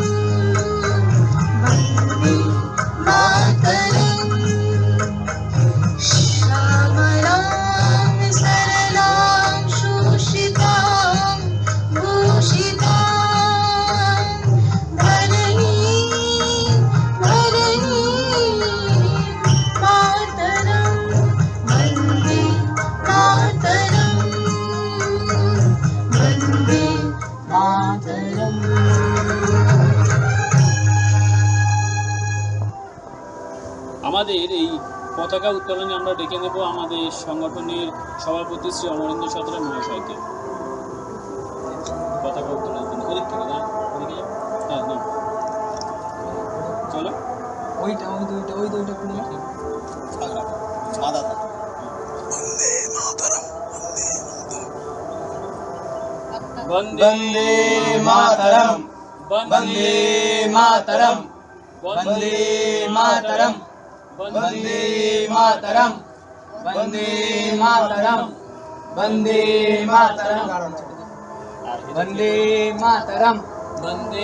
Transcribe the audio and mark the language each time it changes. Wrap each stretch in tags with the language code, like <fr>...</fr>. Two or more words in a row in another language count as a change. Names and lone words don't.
<sa>वन्दे मातरम् श्यामलां सरलां शोषितां भूषितां धरणीं मातरं वन्दे मातरम् वन्दे मातरम्।</sa> <bn>আমাদের এই পতাকা উত্তোলনে আমরা ডেকে নেব আমাদের সংগঠনের সভাপতি শ্রী অমরেন্দ্র সতরা মহাশয়কে। পতাকা উত্তোলনের জন্য ওদিক থেকে না ওদিকে যাও। হ্যাঁ না চলো ওইটা খুলে</bn> <sa>বন্দে মাতরম বন্দে মাতরম বন্দে মাতরম বন্দে মাতরম वन्दे मातरम वन्दे मातरम वन्दे मातरम বন্দে</sa>